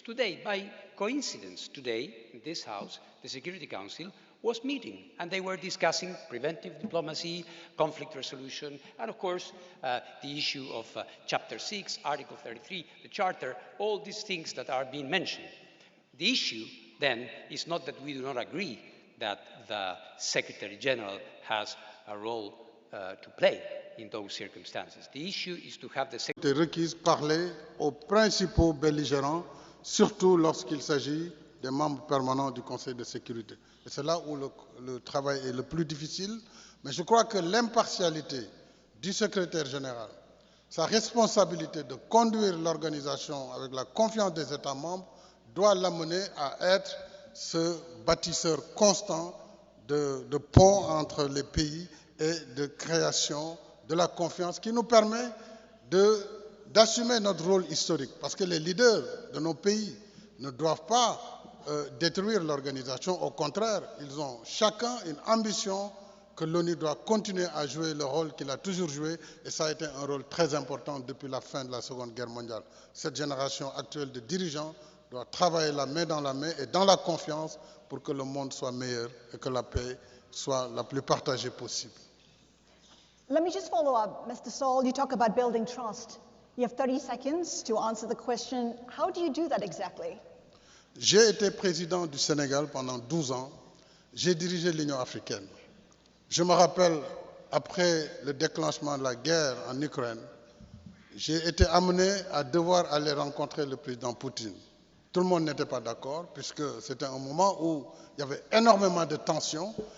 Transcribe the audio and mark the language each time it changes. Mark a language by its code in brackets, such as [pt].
[en] Today, by coincidence, today, in this House, the Security Council was meeting, and they were discussing preventive diplomacy, conflict resolution, and of course, the issue of Chapter 6, Article 33, the Charter, all these things that are being mentioned. The issue, then, is not that we do not agree that the Secretary General has a role to play in those circumstances. The issue is to have the Secretary [fr] requise parler aux principaux belligérants, surtout lorsqu'il s'agit des membres permanents du Conseil de sécurité. Et c'est là où le travail est le plus difficile. Mais je crois que l'impartialité du secrétaire général, sa responsabilité de conduire l'organisation avec la confiance des États membres, doit l'amener à être ce bâtisseur constant de ponts entre les pays et de création de la confiance qui nous permet d'assumer notre rôle historique. Parce que les leaders de nos pays ne doivent pas détruire l'organisation. Au contraire, ils ont chacun une ambition que l'ONU doit continuer à jouer le rôle qu'il a toujours joué, et ça a été un rôle très important depuis la fin de la Seconde Guerre mondiale. Cette génération actuelle de dirigeants doit travailler la main dans la main et dans la confiance pour que le monde soit meilleur et que la paix soit la plus partagée possible. [en] Let me just follow up. Mr. Sall, you talk about building trust. You have 30 seconds to answer the question. How do you do that exactly? [fr] J'ai été président du Sénégal pendant 12 ans. J'ai dirigé l'Union africaine. Je me rappelle, après le déclenchement de la guerre en Ukraine, j'ai été amené à devoir aller rencontrer le président Poutine. Tout le monde n'était pas d'accord, puisque c'était un moment où il y avait énormément de tensions.